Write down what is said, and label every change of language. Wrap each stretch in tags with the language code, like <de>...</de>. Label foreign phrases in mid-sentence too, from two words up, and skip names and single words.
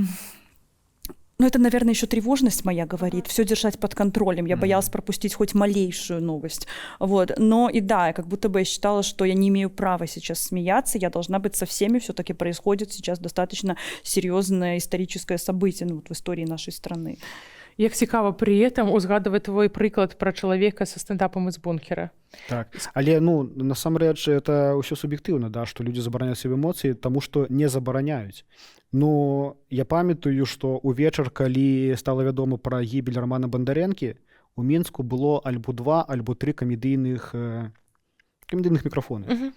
<ru>Ну, это, наверное, еще тревожность моя говорит, все держать под контролем. Я боялась пропустить хоть малейшую новость. Вот. Но и да, как будто бы я считала, что я не имею права сейчас смеяться, я должна быть со всеми. Все-таки происходит сейчас достаточно серьезное историческое событие, ну, вот в истории нашей страны.</ru> <be>Як цікава</be> <ru>при этом</ru> <be>узгадывать твой прыклад про чалавека са стендапам</be> <ru>из бункера.</ru> <be>Так, але, ну, насамрэч, это ўсё суб'ектыўна, да, што людзі забараняюць сабе эмоцыі, таму што не забараняюць. Ну, я памятаю, што ўвечар, калі стала вядома пра гібель Рамана Бандарэнкі, у Мінску было альбо 2, альбо 3 камедыйных мікрафоны.</be>